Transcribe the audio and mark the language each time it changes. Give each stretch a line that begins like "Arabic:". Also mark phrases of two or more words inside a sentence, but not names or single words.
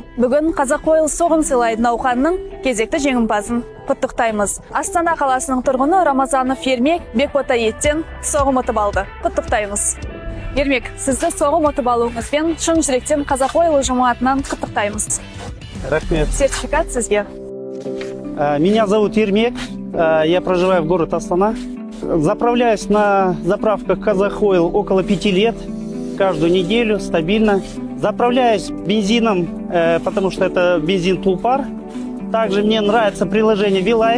Kazakh: Бүгін Қазақойл соғым сыйлайды науқанның кезекті жеңімпазын құттықтаймыз. Астана қаласының тұрғыны Рамазанов Ермек Бекбота еттен соғым ұтып алды. Құттықтаймыз. Ермек, сізді соғым ұтып алуыңызбен шын жүректен Қазақойл ұжымы атынан құттықтаймыз. Рахмет. Сертификат сізге.
Russian: Меня зовут Ермек, я проживаю в город Астана. Заправляюсь на заправках Казахойл около 5 лет, каждую неделю, стабильно. Заправляюсь бензином, потому что это бензин Тулпар. Также мне нравится приложение V-Life.